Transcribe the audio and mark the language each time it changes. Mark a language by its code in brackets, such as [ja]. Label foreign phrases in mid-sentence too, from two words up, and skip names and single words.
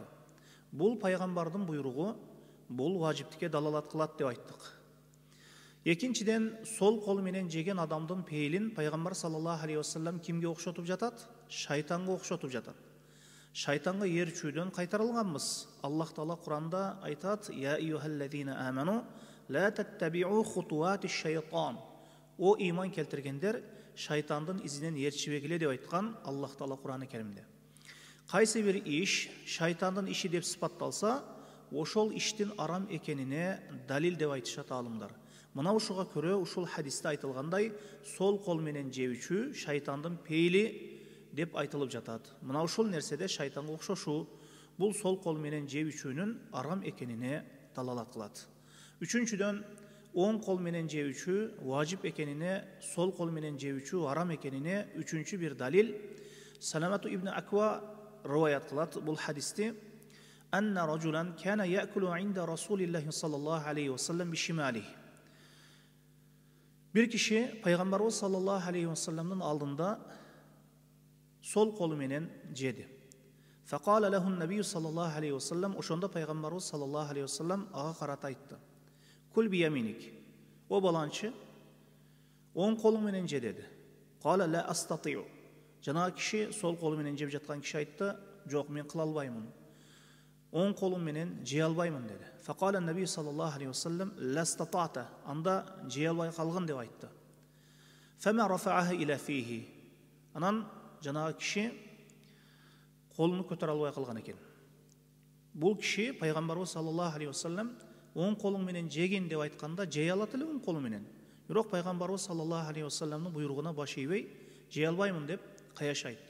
[ky] Бул пайгамбардын буйругу, бул важиптикке далалат кылат деп айттык. Экинчиден, сол кол менен жеген адамдын пейилин пайгамбар [ar] صلى الله عليه وسلم [ky] кимге окшотуп жатат? Шайтанга окшотуп жатат. Шайтанга ээрчүүдөн кайтарылганбыз. Аллах Таала Куранда айтат: [ar] "يا أيها الذين آمنوا لا تتبعوا خطوات الشيطان." [ky] О иман келтиргендер, шайтандын изинен ээрчибегиле деп айткан Аллах Таала Кураны Керимде. Кайсы бир иш шайтандын иши деп сыпатталса, ошол иштин арам экенине далил деп айтышат алымдар. Мына ушуга көрө ушул хадисте айтылгандай, сол кол менен жеп ичүү шайтандын пейили деп айтылып жатат. Мына ушул нерседе шайтанга окшошуу, бул сол кол менен жеп ичүүнүн арам экенине далалат кылат. Үчүнчүдөн, оң кол менен жеп ичүү важип экенине, сол кол менен жеп ичүү арам экенине үчүнчү бир далил Саламату ибн Аква риваят кылат бул хадисти. [ar] أن رجلا كان يأكل عند رسول الله صلى الله عليه وسلم بشماله. [ky] Бир киши пайгамбарыбыз [ar] صلى الله عليه وسلم [ky] алдында сол колу менен жеди. [ar] فقال له النبي صلى الله عليه وسلم, [ky] ошондо пайгамбарыбыз [ar] صلى الله عليه وسلم [ky] ага карата айтты: [ar] "كل بيمينك." [ky] О баланчы, оң колу менен же деди. [ar] قال لا أستطيع. [ky] Жана киши сол колу менен жеп жаткан киши айтты: "Жок, мен кыла албаймын. Оң колум менен жей албаймын" деди. [ar] فقال النبي صلى الله عليه وسلم لا استطعت. [ky] Анда жей албай калгын деп айтты. [ar] فما رفعها إلى فيه. [ky] Анан жана киши колуну көтөрө албай калган экен. Бул киши пайгамбарыбыз [ar] صلى الله عليه وسلم [ky] оң колуң менен жегин деп айтканда жей алат эле оң колу менен. Бирок пайгамбарыбыз [ar] صلى الله عليه وسلم [ky] буйругуна баш ийбей жей албаймын деп каяш айтты.